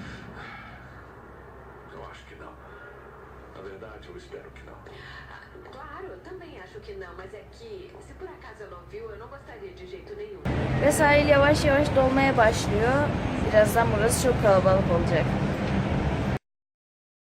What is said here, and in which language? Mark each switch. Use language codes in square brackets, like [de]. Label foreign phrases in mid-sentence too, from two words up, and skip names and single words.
[pt] Eu acho que não. Na verdade, eu espero que não. Claro, eu também acho que não, mas é que se por acaso ela ouviu, eu não gostaria de jeito nenhum. [tr] Ve sahil yavaş yavaş dolmaya başlıyor. Birazdan burası çok kalabalık olacak.